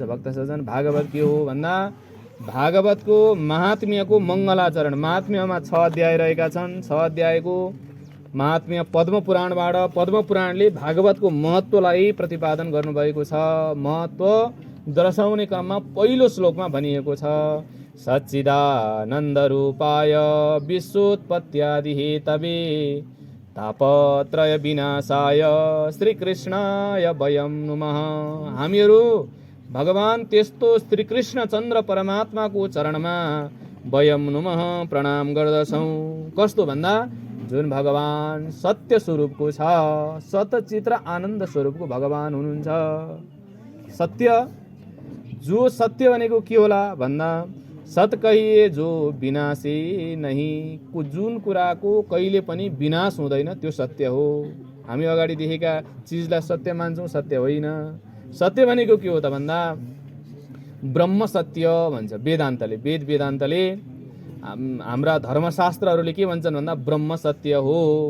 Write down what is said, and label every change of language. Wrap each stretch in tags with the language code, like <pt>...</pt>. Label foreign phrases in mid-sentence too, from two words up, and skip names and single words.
<ne>भक्त सज्जन, भागवत के हो भन्दा भागवतको महात्म्यको मङ्गलाचरण, महात्म्यमा 6 अध्याय रहेका छन्। 6 अध्यायको महात्म्य पद्म पुराणबाट, पद्म पुराणले भागवतको महत्त्वलाई प्रतिपादन गर्नुभएको छ। महत्त्व दर्शाउने क्रममा पहिलो श्लोकमा भनिएको छ,</ne> <sa>सच्चिदानन्द रूपाय विश्वोत्पत्त्यादि हेतवे तापत्रय विनाशाय श्रीकृष्णाय वयं नुमः।</sa> <ne>हामीहरू भगवान त्यस्तो श्रीकृष्ण चन्द्र परमात्माको चरणमा</ne> <sa>वयं नुमः</sa> <ne>प्रणाम गर्दछौँ। कस्तो भन्दा जुन भगवान सत्य स्वरूपको छ, सतचित्र आनन्द स्वरूपको भगवान हुनुहुन्छ। सत्य, जो सत्य भनेको के होला भन्दा</ne> <hi>सत कहिए जो विनाशे नहीं,</hi> <ne>जुन कुराको कहिले पनि विनाश हुँदैन त्यो सत्य हो। हामी अगाडि देखेका चिजलाई सत्य मान्छौँ, सत्य होइन। सत्य भनेको के हो त भन्दा ब्रह्म सत्य भन्छ वेदान्तले। वेदान्तले हाम्रा धर्मशास्त्रहरूले के भन्छन् भन्दा ब्रह्म सत्य हो।</ne>